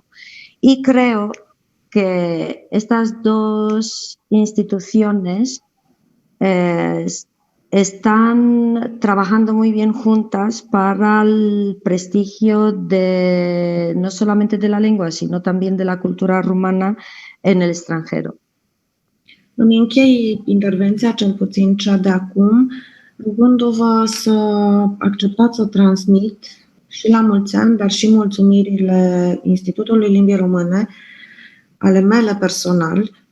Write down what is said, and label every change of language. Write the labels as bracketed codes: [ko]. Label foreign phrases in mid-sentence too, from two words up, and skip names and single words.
[es] Y creo que estas 2 instituciones están trabajando muy bien juntas para el prestigio no solamente de la lengua, sino también de la cultura rumana en el extranjero. [ro] Îmi închei intervenția, cel puțin cea de acum, rugându-vă să acceptați să transmit și la mulți ani, dar și mulțumirile Institutului Limbii Române, ale mele personal,